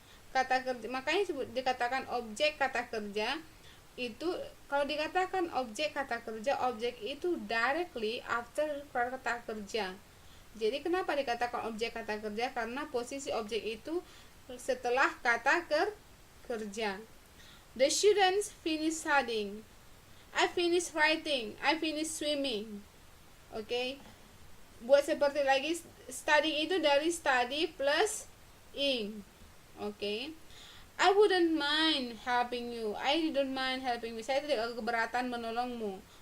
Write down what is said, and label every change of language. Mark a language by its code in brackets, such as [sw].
[id] Kata kerja, makanya dikatakan objek kata kerja. Itu kalau dikatakan objek kata kerja, objek itu [en] directly after [id] kata kerja. Jadi kenapa dikatakan objek kata kerja? Karena posisi objek itu setelah kata kerja. [en] The students finish studying. I finish writing. I finish swimming. [id] Okay, buat seperti lagi, study itu dari study plus ing. [en] Okay, I wouldn't mind helping you. I didn't mind helping you. [id] Saya tidak keberatan menolongmu.